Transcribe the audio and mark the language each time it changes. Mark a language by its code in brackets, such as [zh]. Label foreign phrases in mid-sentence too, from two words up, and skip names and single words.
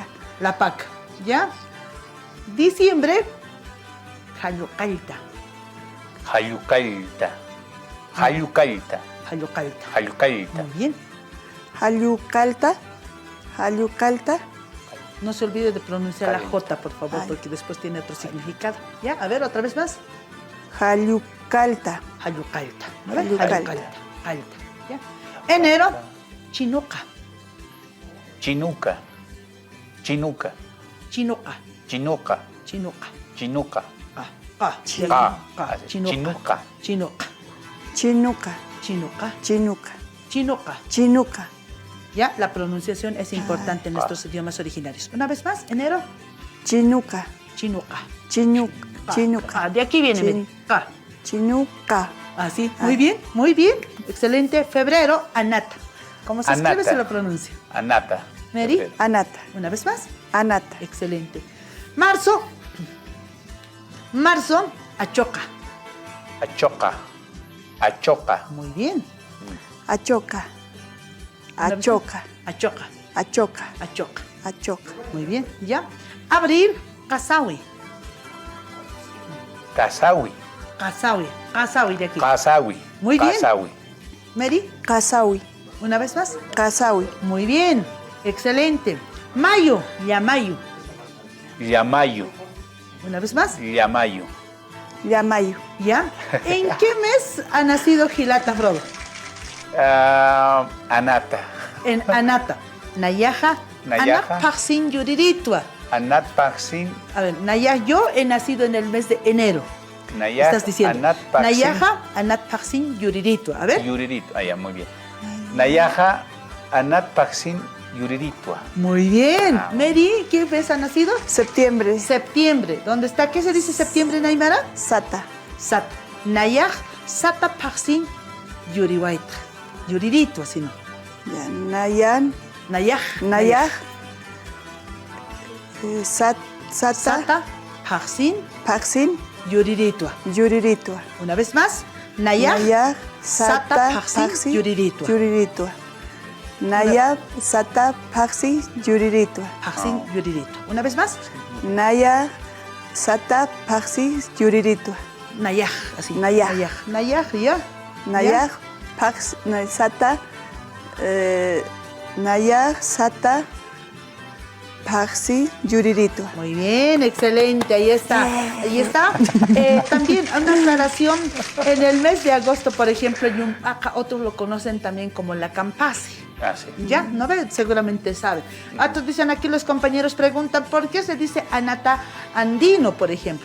[ay] La Paca. [es] ¿Ya? Diciembre, Jayucalta. [ay] Jayucalta. Jayucalta. Jayucalta. Jayucalta. [es] Muy bien. [ay] Jayucalta. Jayucalta. [es] No se olvide de pronunciar la J, por favor, porque después tiene otro significado. ¿Ya? A ver, otra vez más. [ay] Jayucalta. Jayucalta. Jayucalta. [es] Alta. ¿Ya? Enero, Chinuca. [ay] Chinuca. Chinuca. Chinuca. Chinuca. Chinuca. Chinuca. Chinuca. Chinuca. Chinuca. Chinuca. Chinuca. Chinuca. Chinuca. Chinuca. [es] Ya, la pronunciación es importante en nuestros idiomas originarios. Una vez más, enero. [ay] Chinuca. Chinuca. Chinuca. Chinuca. [es] De aquí viene. [ay] Chinuca. [es] Así, muy bien, muy bien. Excelente. Febrero, Anata. ¿Cómo se escribe? Se lo pronuncia. [ay] Anata. Mary. Anata. [es] Una vez más. [ay] Anata. [es] Excelente. Marzo. Marzo, [ay] Achoca. Achoca. Achoca. [es] Muy bien. [ay] Achoca. Achoca. Achoca. Achoca. Achoca. Achoca. [es] Muy bien, ya. Abril, [ay] Casawi. Casawi. Casawi. Casawi [es] de aquí. [ay] Casawi. [es] Muy bien. [ay] Casawi. Mary. Casawi. [es] Una vez más. [ay] Casawi. [es] Muy bien. Excelente. Mayo, Yamayu. [ay] Yamayu. [es] Una vez más. [ay] Yamayu. Yamayu. [es] ¿Ya? ¿En qué mes ha nacido Gilata Frodo? [ay] Anata. En Anata. Nayaja. Nayaja. Anat Paksin Yuriritwa. Anat Paksin. [es] A ver, Nayah, yo he nacido en el mes de enero. [ay] Nayah. [es] Estás diciendo. [ay] Anat Paksin. Nayaja, Anat Paksin Yuriritwa. [es] A ver. Yuririto. Ah, ya, muy bien. [ay] Nayaja, Anat Paksin Yuriritwa. [es] Muy bien. Ah. Mary, ¿qué mes ha nacido? Septiembre. Septiembre. ¿Dónde está? ¿Qué se dice septiembre en Aymara? [ay] Sata. Sat. Nayaj, Sata Paksin, Yuriwaita. Yuririto, [es] así no. Ya, [ay] Nayan. Nayaj. Nayaj. Sata. Sata Paksin, Paksin. Yuririto. Yuriritwa. [es] Una vez más. [ay] Nayaj, Nayaj. Sata Sata. Paksin, Paksi. Yuriritwa. Yuriritwa. Nayaj. Sata. Paksi. Yuriritwa. Paksin, Yuririto. [es] Una vez más. [ay] Nayaj. Sata. Paksi. Yuriritwa. Nayaj, así. Nayaj. Nayaj, ya. Nayaj. Paksi. Sata. Nayaj. Sata. Paksi. Yuriritwa. [es] Muy bien, excelente, ahí está, ahí está. También una aclaración, en el mes de agosto, por ejemplo, acá otros lo conocen también como la Campasi. Ah, sí. Ya, ¿no ve? Seguramente saben. Otros dicen aquí, los compañeros preguntan, ¿por qué se dice Anata andino, por ejemplo?